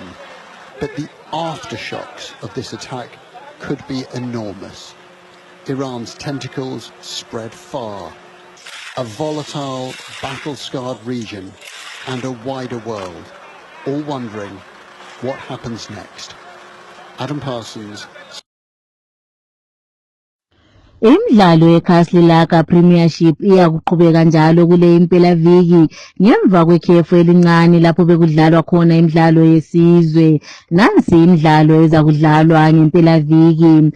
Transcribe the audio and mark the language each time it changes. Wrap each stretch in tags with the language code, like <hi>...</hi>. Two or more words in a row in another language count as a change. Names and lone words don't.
<en>But the aftershocks of this attack could be enormous. Iran's tentacles spread far. A volatile, battle-scarred region and a wider world, all wondering what happens next. Adam Parsons.</en> <nd>Imidlalo yeKaslilaka Premiership iyakuqhubeka njalo kule impelaviki ngemva kwekhefu elincane lapho bekudlalwa khona imidlalo yesizwe. Nansi imidlalo ezakudlalwa ngempelaviki.</nd>